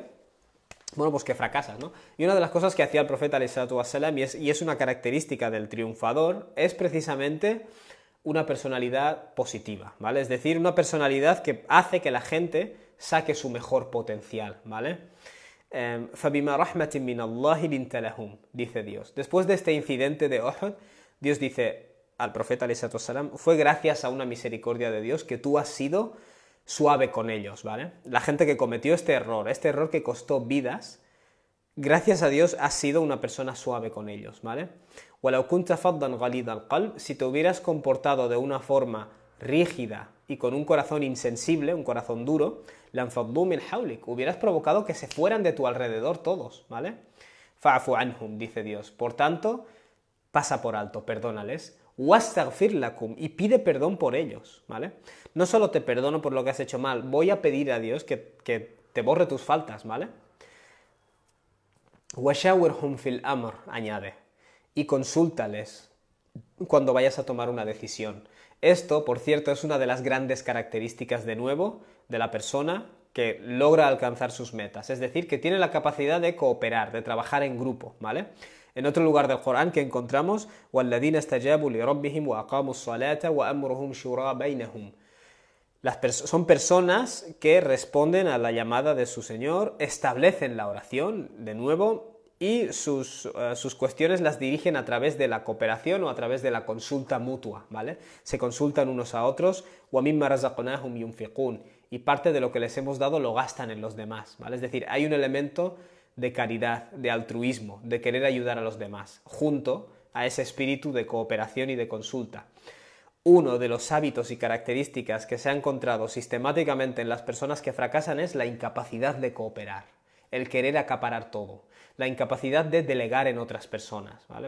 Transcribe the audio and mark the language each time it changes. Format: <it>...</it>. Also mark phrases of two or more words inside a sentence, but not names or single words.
<es>Bueno, pues que fracasas, ¿no? Y una de las cosas que hacía el profeta ﷺ, y es una característica del triunfador, es precisamente una personalidad positiva, ¿vale? Es decir, una personalidad que hace que la gente saque su mejor potencial, ¿vale?</es> <ar>فَبِمَا رَحْمَةٍ مِّنَ اللَّهِ لِنْتَ لَهُمْ,</ar> <es>dice Dios. Después de este incidente de Uhud, Dios dice al profeta ﷺ, fue gracias a una misericordia de Dios que tú has sido suave con ellos, ¿vale? La gente que cometió este error que costó vidas, gracias a Dios has sido una persona suave con ellos, ¿vale?</es> <ar>وَلَوْ كُنْتَ فَضًّا غَلِيظَ الْقَلْبِ,</ar> <es>si te hubieras comportado de una forma rígida y con un corazón insensible, un corazón duro,</es> <ar>لَانْفَضُّوا مِنْ حَوْلِكَ,</ar> <es>hubieras provocado que se fueran de tu alrededor todos, ¿vale?</es> <ar>فَاعْفُ عَنْهُمْ,</ar> <es>dice Dios. Por tanto, pasa por alto, perdónales.</es> <ar>وَاسْتَغْفِرْ لَكُمْ,</ar> <es>y pide perdón por ellos, ¿vale? No solo te perdono por lo que has hecho mal, voy a pedir a Dios que te borre tus faltas, ¿vale?</es> <ar>وَشَاوِرْهُمْ فِي الْأَمْرِ,</ar> <es>añade, y consúltales cuando vayas a tomar una decisión. Esto, por cierto, es una de las grandes características, de nuevo, de la persona que logra alcanzar sus metas. Es decir, que tiene la capacidad de cooperar, de trabajar en grupo, ¿vale? En otro lugar del Corán que encontramos,</es> <ar>وَالَّذِينَ اسْتَجَابُوا لِرَبِّهِمْ وَأَقَامُوا الصَّلَاةَ وَأَمْرُهُمْ شُورَى بَيْنَهُمْ.</ar> <es>Son personas que responden a la llamada de su Señor, establecen la oración, de nuevo, y sus cuestiones las dirigen a través de la cooperación o a través de la consulta mutua, ¿vale? Se consultan unos a otros,</es> <ar>وَمِمَّا رَزَقْنَاهُمْ يُنْفِقُونَ,</ar> <es>y parte de lo que les hemos dado lo gastan en los demás, ¿vale? Es decir, hay un elemento de caridad, de altruismo, de querer ayudar a los demás, junto a ese espíritu de cooperación y de consulta. Uno de los hábitos y características que se ha encontrado sistemáticamente en las personas que fracasan es la incapacidad de cooperar, el querer acaparar todo, la incapacidad de delegar en otras personas, ¿vale?</es>